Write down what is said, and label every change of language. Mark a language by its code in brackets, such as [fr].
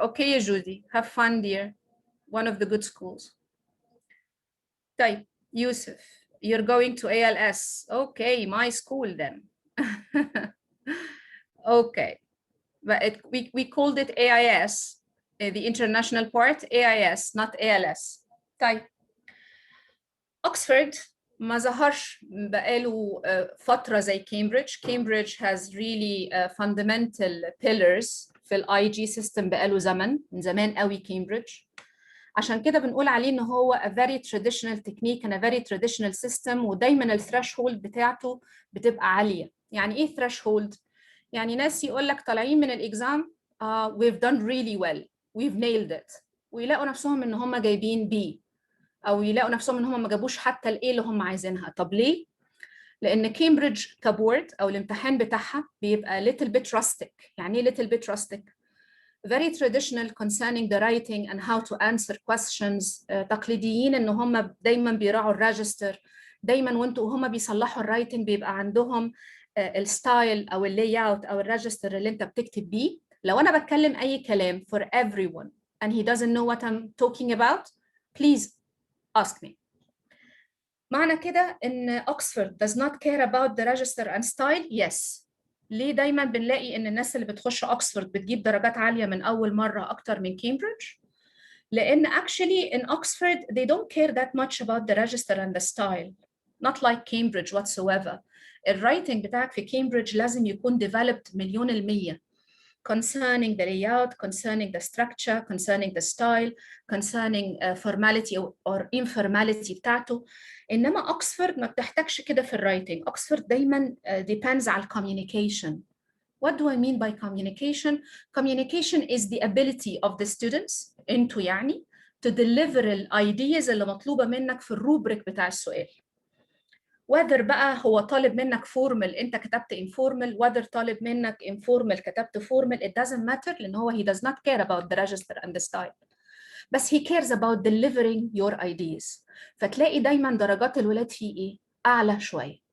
[en] Okay, Judy, have fun, dear. One of the good schools. Type, Yusuf, you're going to ALS. Okay, my school then. Okay, but we called it AIS, the international part, AIS, not ALS. [ar] طيب Oxford ما ظهرش بقاله فترة زي كامبريدج. [en] Cambridge has really fundamental pillars [ar] في الاي جي سيستم بقاله من زمان قوي كامبريدج. عشان كده بنقول عليه ان هو [en] a very traditional technique and a very traditional system، [ar] ودايما الثريشولد بتاعته بتبقى عالية. يعني ايه threshold؟ يعني ناس يقول لك طالعين من الاكزام [en] we've done really well we've nailed it، [ar] ويلاقوا نفسهم ان هم جايبين B، او يلاقوا نفسهم ان هم ما جابوش حتى الايه اللي هم عايزينها. طب ليه؟ لان كامبريدج كبورد او الامتحان بتاعها بيبقى [en] little bit rustic. [ar] يعني ايه [en] little bit rustic؟ very traditional concerning the writing and how to answer questions. [ar] تقليديين ان هم دايما بيراعوا الريجستر، دايما وانتوا وهم بيصلحوا الرايتنج بيبقى عندهم الستايل او اللاي اوت او الريجستر اللي انت بتكتب بيه. لو انا بتكلم اي كلام [en] for everyone and he doesn't know what I'm talking about, please ask me. [ar] معنى كده ان [en] Oxford does not care about the register and style. Yes. [ar] ليه دايما بنلاقي ان الناس اللي بتخش اوكسفورد بتجيب درجات عاليه من اول مره اكتر من كامبريدج؟ [en] لان actually in Oxford they don't care that much about the register and the style, not like Cambridge whatsoever. [ar] الرايتنج بتاعك في كامبريدج لازم يكون [en] developed [ar] مليون المية [en] concerning the layout, concerning the structure, concerning the style, concerning formality or informality بتاعته. [ar] إنما أكسفورد ما بتحتاجش كده في الرايتنج. أكسفورد دايما depends على communication. [en] What do I mean by communication? Communication is the ability of the students [ar] انتوا يعني [en] to deliver الايدياز [ar] اللي مطلوبة منك في الروبريك بتاع السؤال. [en] whether [ar] بقى هو طالب منك [en] formal انت كتبت informal، whether طالب منك informal كتبت formal، it doesn't matter [ar] لان هو [en] he does not care about the register and the style. [ar] بس [en] he cares about delivering your ideas. [ar] فتلاقي دايما درجات الولاد فيه ايه؟ اعلى شوية.